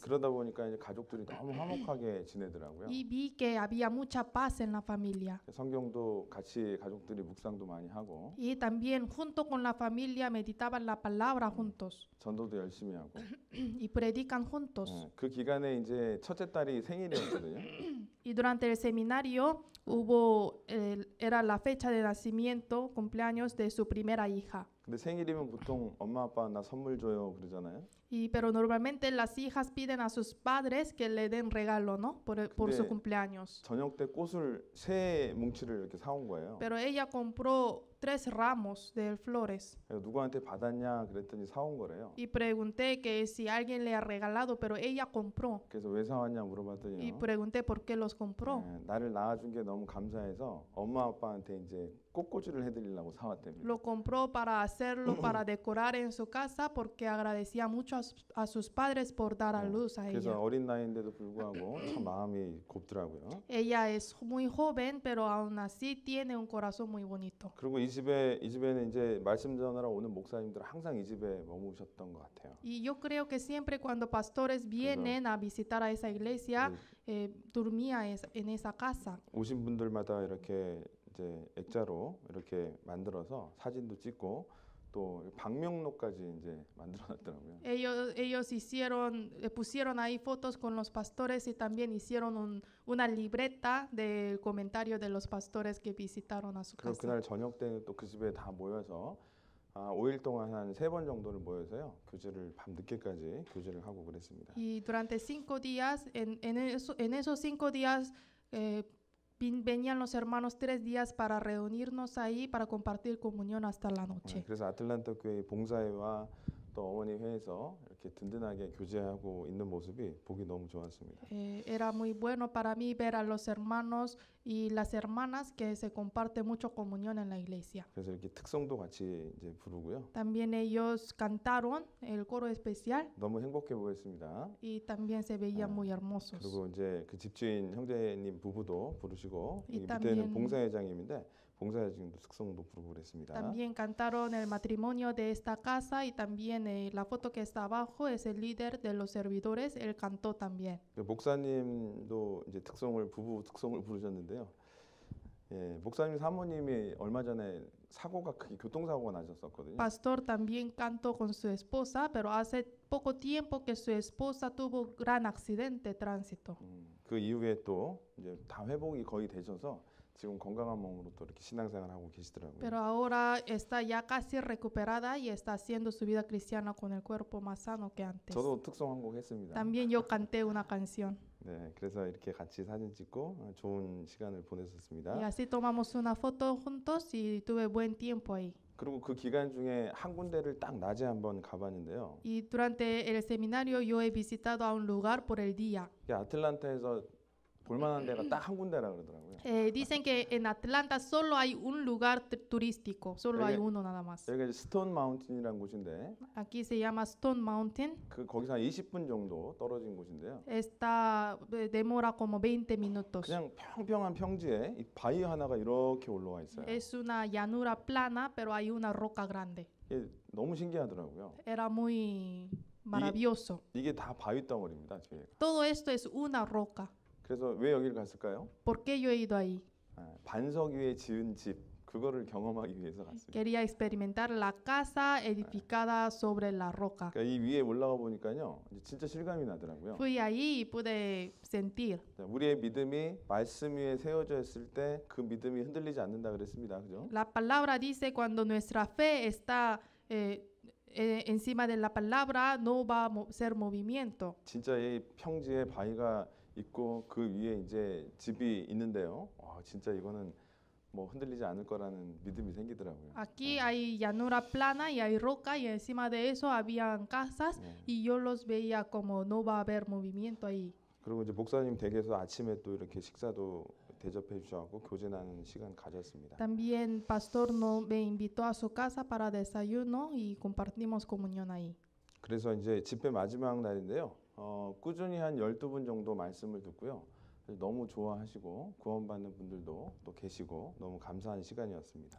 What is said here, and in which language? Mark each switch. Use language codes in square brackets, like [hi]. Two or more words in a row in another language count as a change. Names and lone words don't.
[ko] 그러다 보니까 이제 가족들이 너무 화목하게 지내더라고요. [es] Y vi que había mucha paz en la familia. [ko] 성경도 같이 가족들이 묵상도 많이 하고 [es] Y también junto con la familia meditaban la palabra juntos [ko] 전도도 열심히 하고 [es] y predican juntos. [ko] 그 기간에 이제 첫째 딸이 생일이었거든요. [es] Y durante el seminario era la fecha de nacimiento, cumpleaños de su primera hija. [ko] 근데 생일이면 보통 엄마 아빠 나 선물 줘요 그러잖아요. [es] Pero normalmente las hijas piden a sus padres que le den regalo, ¿no? Por su cumpleaños. [ko] 저녁 때 꽃을 세 뭉치를 이렇게 사온 거예요. [es] Pero ella compró 3 ramos de flores. [ko] 누구한테 받았냐 그랬더니 사온 거래요. [es] Y pregunté que si alguien le ha regalado, pero ella compró. [ko] 그래서 왜 사왔냐 [es] Y [ko] 물어봤더니 [es] pregunté por qué los compró. [ko] 나를 낳아준 게 너무 감사해서 엄마 아빠한테 이제 꽃꽂이를 해드리려고 사왔답니다. [es] Lo compró para hacerlo, para decorar en su casa, porque agradecía mucho a sus padres por dar a luz a [ko] 그래서 [es] ella. [ko] 어린 나이인데도 불구하고 참 마음이 곱더라고요. [es] Ella es muy joven, pero aún así tiene un corazón muy bonito. [ko] 그리고 이 집에는 이제 말씀 전하러 오는 목사님들 항상 이 집에 머무셨던 것 같아요. [es] Y yo creo que siempre cuando pastores vienen a visitar a esa iglesia, dormía en esa casa. [ko] 오신 분들마다 이렇게 이제 액자로 이렇게 만들어서 사진도 찍고 또 방명록까지 이제 만들어놨더라고요. [es] Ellos pusieron ahí fotos con los pastores y también hicieron una libreta del comentario de los pastores que visitaron a su [ko] 그리고 [es] casa. [ko] 그날 저녁 때는 또 그 집에 다 모여서 5일 동안 한 3번 정도를 모여서요 교제를 밤 늦게까지 교제를 하고 그랬습니다. [es] Y durante 5 días, en esos 5 días, venían los hermanos 3 días para reunirnos ahí para compartir comunión hasta la noche. [ko] 그래서 아틀란타 교회 봉사회와 또 어머니 회에서 이렇게 든든하게 교제하고 있는 모습이 보기 너무 좋았습니다. [es] Era muy bueno para mí ver a los hermanos y las hermanas que se comparte mucho comunión en la iglesia. [ko] 그래서 이렇게 특성도 같이 이제 부르고요. [es] También ellos cantaron el coro especial [ko] 너무 행복해 보였습니다. [es] y también se veían muy hermosos. [ko] 그리고 이제 그 집주인 형제님 부부도 부르시고 이 밑에는 [es] también- [ko] 봉사회장님인데 봉사회장님도 특성도 부르고 그랬습니다. [es] También cantaron el matrimonio de esta casa y también la foto que está abajo es el líder de los servidores, él cantó también. [ko] 목사님도 이제 부부 특성을 부르셨는데요. 예, 목사님 사모님이 얼마 전에 사고가 크게 교통사고가 나셨었거든요. [es] Pastor también cantó con su esposa, pero hace poco tiempo que su esposa tuvo gran accidente de tránsito. [ko] 그 이후에 또 이제 다 회복이 거의 되셔서 지금 건강한 몸으로 또 이렇게 신앙생활 하고 계시더라고요. [es] Pero ahora está ya casi recuperada y está haciendo su vida cristiana con el cuerpo más sano que antes. [ko] 저도 특송 한 곡 했습니다. [es] También yo canté una canción [ko] 네, 그래서 이렇게 같이 사진 찍고 좋은 시간을 [es] y [ko] 보냈었습니다. [es] así tomamos una foto juntos y tuve buen tiempo ahí. [ko] 그리고 그 기간 중에 한 군데를 딱 낮에 한번 가봤는데요. [es] Y durante el seminario yo he visitado a un lugar por el día. [ko] 이게 아틀란타에서 볼만한 데가 딱 한 군데라 그러더라고요. [es] Dicen que en Atlanta solo hay un lugar turístico, solo hay Oye, uno nada más. [ko] 여기가 이제 스톤 마운틴이라는 곳인데 [es] Aquí se llama Stone Mountain. [ko] 그 거기서 한 20분 정도 떨어진 곳인데요. [es] Está demora como 20 minutos. [ko] 그냥 평평한 평지에 이 바위 하나가 이렇게 올라와 있어요. [es] Es una llanura plana, pero hay una roca grande. [ko] 이게 너무 신기하더라고요. [es] Era muy maravilloso. [ko] 이게 다 바위 덩어리입니다. 뒤에가. [es] Todo esto es una roca. [ko] 그래서 왜 여기를 갔을까요? [es] ¿Por qué yo he ido ahí? [ko] 반석 위에 지은 집 그거를 경험하기 위해서 갔습니다. [es] Quería experimentar la casa edificada sobre la roca. [ko] 그러니까 이 위에 올라가 보니까요, 이제 진짜 실감이 나더라고요. [es] Fui ahí y pude sentir. [ko] 우리의 믿음이 말씀 위에 세워져 있을 때 그 믿음이 흔들리지 않는다 그랬습니다. 그죠? [es] La palabra dice cuando nuestra fe está encima de la palabra no va a ser movimiento. [ko] 진짜 이 평지에 바위가 있고 그 위에 이제 집이 있는데요. 진짜 이거는 뭐 흔들리지 않을 거라는 믿음이 생기더라고요. [es] Aquí hay llanura plana y hay roca y encima de eso habían casas y yo los veía como no va a haber movimiento ahí. [ko] 그리고 이제 목사님 댁에서 아침에 또 이렇게 식사도 대접해 주셔서 교제 나누는 시간 가졌습니다. [es] También pastor me invitó a su casa para desayuno y compartimos comunión ahí. [ko] 그래서 이제 집회 마지막 날인데요. 꾸준히 한 12분 정도 말씀을 듣고요. 너무 좋아하시고 구원받는 분들도 또 계시고 너무 감사한 시간이었습니다.